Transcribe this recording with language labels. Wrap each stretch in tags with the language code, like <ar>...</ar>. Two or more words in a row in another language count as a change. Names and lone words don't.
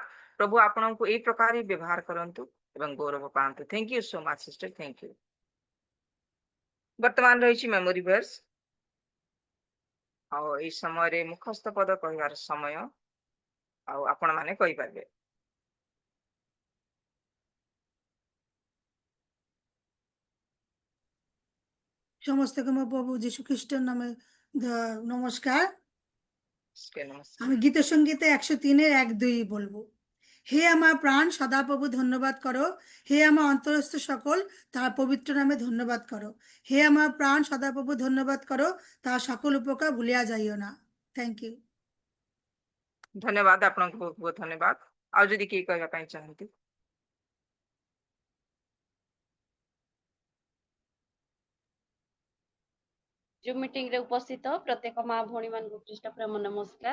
<or>ପ୍ରଭୁ ଆପଣଙ୍କୁ ଏଇ ପ୍ରକାର ହିଁ ବ୍ୟବହାର କରନ୍ତୁ ଏବଂ ଗୌରବ ପାଆନ୍ତୁ।</or> <en>thank you so much sister, thank you.</en> <or>ବର୍ତ୍ତମାନ ରହିଛି</or> <en>memory verse.</en> <or>ଆଉ ଏଇ ସମୟରେ ମୁଖସ୍ଥ ପଦ କହିବାର ସମୟ। ଆଉ ଆପଣ ମାନେ କହିପାରିବେ।</or> <bn>সমস্তকে আমার প্রভু যীশু খ্রিস্টের নামে নমস্কার। নমস্কার। আমি গীত সঙ্গীতে 103-এর 1-2 বলবো। হে আমার প্রাণ সদা প্রভু ধন্যবাদ করো, হে আমার অন্তরস্থ সকল তার পবিত্র নামে ধন্যবাদ করো। হে আমার প্রাণ সদা প্রভু ধন্যবাদ করো, তার সকল উপকার ভুলিয়া যাইও না।</bn> <en>thank you.</en> <or>ଧନ୍ୟବାଦ ଆପଣଙ୍କୁ ବହୁତ ବହୁତ ଧନ୍ୟବାଦ। ଆଉ ଯଦି କିଏ କହିବା ପାଇଁ ଚାହାନ୍ତି?</or> <en>Zoom meeting</en> <or>ରେ ଉପସ୍ଥିତ ପ୍ରତ୍ୟେକ ମା ଭଉଣୀ ମାନଙ୍କୁ ଖ୍ରୀଷ୍ଟ ପ୍ରେମ ନମସ୍କାର।</or>